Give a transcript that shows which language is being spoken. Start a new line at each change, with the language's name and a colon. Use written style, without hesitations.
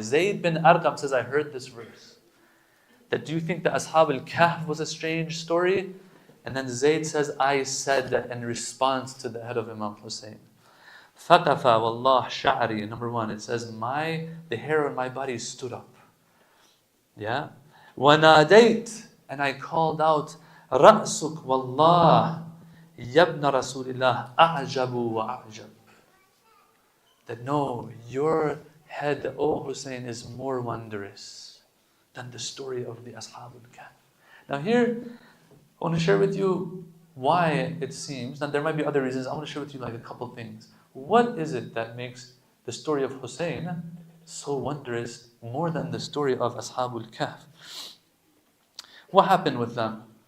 English: Zayd bin Arqam says, I heard this verse. That do you think the Ashab al-Kahf was a strange story? And then Zayd says, I said that in response to the head of Imam Hussein.
Arabic: فَقَفَ وَاللَّهِ شَعْرِي.
English: Number one, it says, the hair on my body stood up. Yeah.
Arabic: وَنَادَيْتْ,
English: and I called out,
Arabic: رَأْسُكْ وَاللَّهِ يَبْنَ رَسُولِ اللَّهِ أَعْجَبُ وَأَعْجَبُ.
English: That no, your head, O Hussein, is more wondrous than the story of the Ashab al-Kahf. Now here, I want to share with you why it seems, and there might be other reasons, I want to share with you like a couple things. What is it that makes the story of Hussein so wondrous more than the story of Ashab al-Kahf? What happened with them?